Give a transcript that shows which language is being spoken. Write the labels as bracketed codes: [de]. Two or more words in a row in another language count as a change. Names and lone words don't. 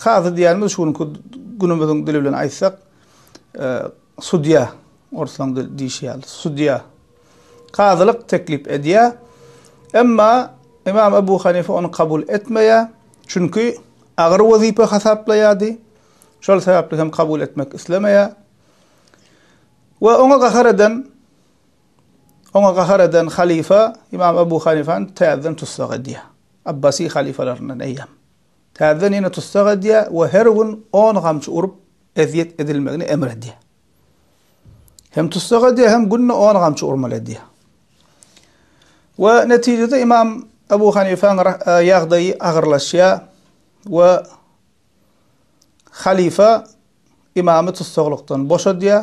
[tk] Qazy diýärmiz şunu günümizden dili bilen aýtsak, sudya, orsan diýişýär. Sudya qazylyk teklip edýär. Emma İmam Ebu Hanife onu kabul etmeýär. Çünkü agyr wazipe hasaplaýardy. Şol sebäpli hem kabul etmek islemeýär. Ve ona gahar eden halife İmam Ebu Hanife'n täzeden tutsak edýär. Abbasi halifelerinden eýýär. Täzeden ýene tutsak edýär we her gün 10 gamçy urup eziyet edilmegini emredýär. Hem tutsak edýär hem günne 10 gamçy urmaly edýär. Ve neticede İmam Ebu Hanife'n ýagdaýy agyrlaşýar we halife imamy tutsaklykdan boşadýar.